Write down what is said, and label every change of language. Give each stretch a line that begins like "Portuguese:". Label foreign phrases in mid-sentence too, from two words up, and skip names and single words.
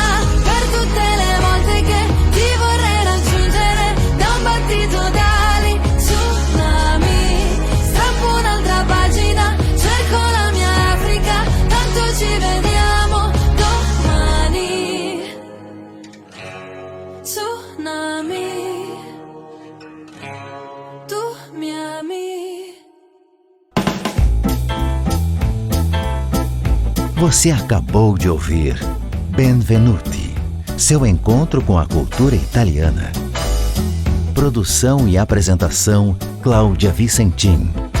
Italian: Per tutte le volte che ti vorrei raggiungere, da un battito d'ali, tsunami, strappo un'altra pagina, cerco la mia Africa, tanto ci vediamo domani. Tsunami, tu mi ami.
Portuguese: Você acabou de ouvir Benvenuti, seu encontro com a cultura italiana. Produção e apresentação Cláudia Vicentim.